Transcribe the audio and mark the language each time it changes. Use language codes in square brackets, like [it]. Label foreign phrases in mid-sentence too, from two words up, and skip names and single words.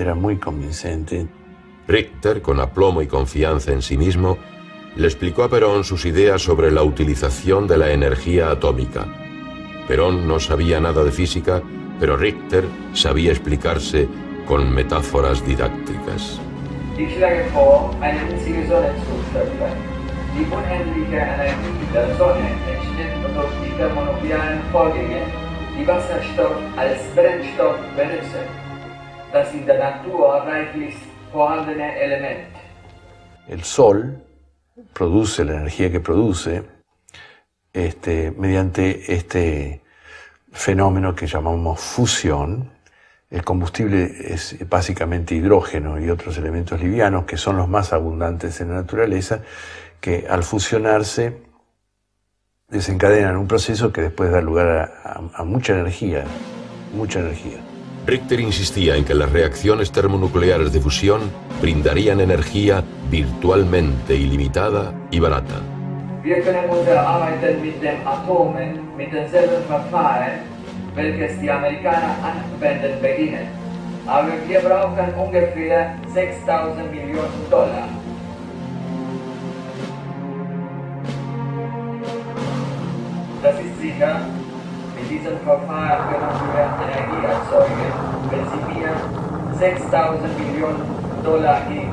[es] Richter, con aplomo y confianza en sí mismo, le explicó a Perón sus ideas sobre la utilización de la energía atómica. Perón no sabía nada de física, pero Richter sabía explicarse con metáforas didácticas. [de] Ich schlage vor, eine winzige Sonne zu schöpfen. Die unendliche Energie der Sonne entsteht durch die thermonuklearen Vorgänge, die Wasserstoff als Brennstoff benutzen. Das in der Natur reichlich vorhandene Element. [es] El Sol produce la energía que produce mediante este fenómeno que llamamos fusión. El combustible es básicamente hidrógeno y otros elementos livianos que son los más abundantes en la naturaleza, que al fusionarse desencadenan un proceso que después da lugar a mucha energía, Richter insistía en que las reacciones termonucleares de fusión brindarían energía virtualmente ilimitada y barata. [de] Wir können unsere Arbeiten mit den Atomen mit denselben Verfahren welches die Amerikaner anwenden beginnen. Aber wir brauchen ungefähr 6.000 Millionen Dollar. Das ist sicher, mit diesem Verfahren können wir Energie erzeugen, wenn Sie mir 6.000 Millionen Dollar geben.